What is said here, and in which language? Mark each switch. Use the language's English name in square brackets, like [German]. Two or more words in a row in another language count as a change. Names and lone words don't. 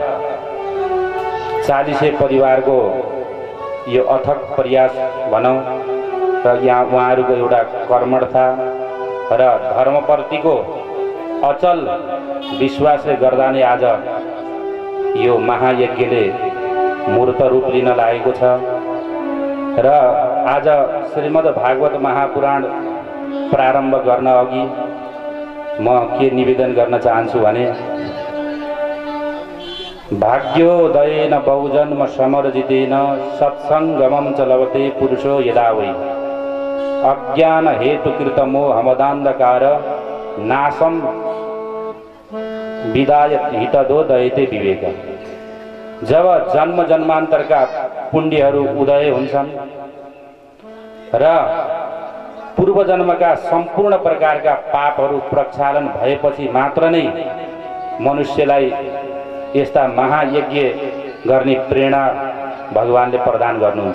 [Nepali] 40 परिवारको यो अथक प्रयास भनौँ र यहाँ उहाँहरूको एउटा कर्मठता र धर्मप्रतिको अचल विश्वासले गर्दा नै आज यो महायज्ञले मूर्त रूप लिन लागेको छ। र आज श्रीमद् भागवत महापुराण प्रारम्भ गर्न अघि म के निवेदन गर्न चाहन्छु भने [Sanskrit] भाग्योदयेन बहुजन्म समर्जितेन सत्सङ्गमं च लभते पुरुषो यदा वै अज्ञान हेतुकृत मोहमदान्धकार नाशम विदाय हितदो दयते विवेक। [Nepali] जब जन्म जन्मान्तरका पुण्यहरू उदय हुन्छन् र पूर्व जन्मका सम्पूर्ण प्रकारका पापहरू प्रक्षालन भएपछि मात्र नै मनुष्यलाई यस्ता महायज्ञ गर्ने प्रेरणा भगवानले प्रदान गर्नुहुन्छ।